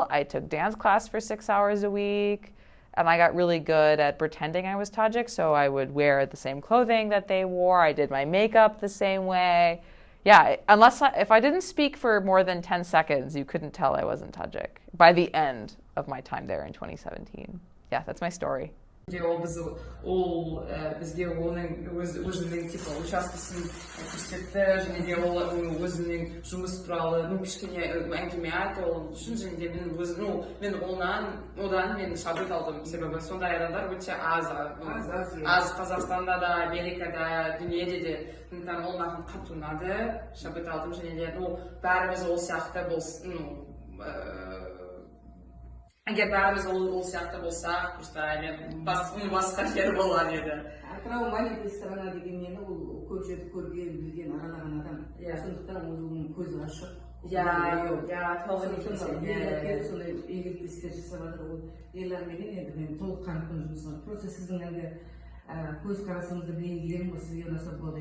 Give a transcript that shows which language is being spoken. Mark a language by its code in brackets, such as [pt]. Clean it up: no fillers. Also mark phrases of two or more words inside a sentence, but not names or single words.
[en] I took dance class for 6 hours a week, and I got really good at pretending I was Tajik, so I would wear the same clothing that they wore. I did my makeup the same way. Yeah, if I didn't speak for more than 10 seconds, you couldn't tell I wasn't Tajik by the end of my time there in 2017. Yeah, that's my story. [kk] Бізге оның өзінің учаскесін көрсетті, және де ол өзінің жұмыс туралы кішкене әңгіме айтты ол үшін, және де мен одан шабыт алдым, себебі сондай адамдар өте аз Қазақстанда да, Америкада, дүниеде де, сондықтан ол маған қатты ұнады, шабыт алдым, және де бәріміз ол сияқты Егер бәріміз ол сияқты болсақ, просто басқа жер болар еді. Атырау [ru] маленькая страна [kk] дегеннен ол көп жерді көрген, білген, аралаған адам. Сондықтан оның көзі ашық. Сондай игілікті істер жасап жатыр ол ерлерменен енді мен толыққанды жұмысым. Просто сіздің әлгі көз қарасыңызды бейнелерім сізге ұнаса болады.